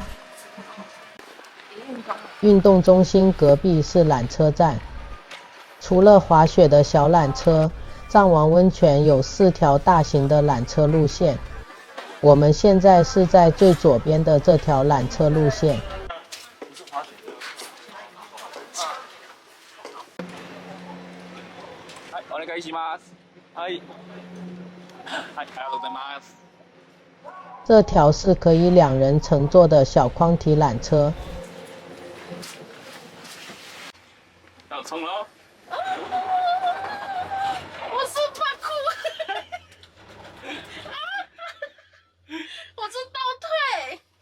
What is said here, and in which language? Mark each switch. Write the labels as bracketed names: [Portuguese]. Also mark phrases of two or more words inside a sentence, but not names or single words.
[Chinese] 运动中心隔壁是缆车站，除了滑雪的小缆车，藏王温泉有4条大型的缆车路线， 我们现在是在最左边的这条缆车路线。 [Japanese] お願いします。はい。はい、ありがとうございます。 [Chinese] 这条是可以2人乘坐的小框体缆车。要冲了哦！我是怕哭，我是倒退。